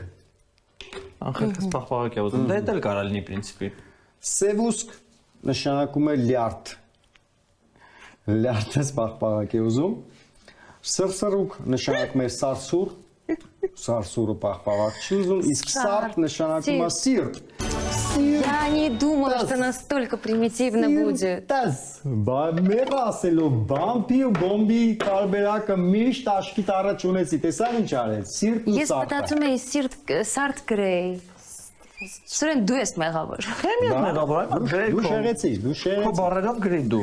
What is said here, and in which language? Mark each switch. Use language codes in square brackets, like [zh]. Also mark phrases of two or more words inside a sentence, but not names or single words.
[hy] Անխելքս պահպաղակ է ուզում։ Դա էլ կարա լինի պրինցիպի։ Սևուսկ նշանակում է լյարդ։ Լյարդս պահպաղակ է ուզում։ Սրսռուկ նշանակում է սարսուր։ Սարսուրը պահպաղակ չի узում, իսկ սարդ նշանակում է սիրտ։ [ru] Я не думала, что настолько примитивно будет. [hy] Տես, մեր ասելով բամբի ու բոմբի տարբերակը միշտ աշկիտ առաջ ունեցի, տեսա ինչ արեց, սիրտ ու Ես սարդը։ մտածում էի սարդ գրեի։ Սուրեն դու ես մեղավոր։ Քեմիա մեղավոր, այո, գրել Դու շեղեցի, դու Քո շեղեցի։ բարերով գրի դու։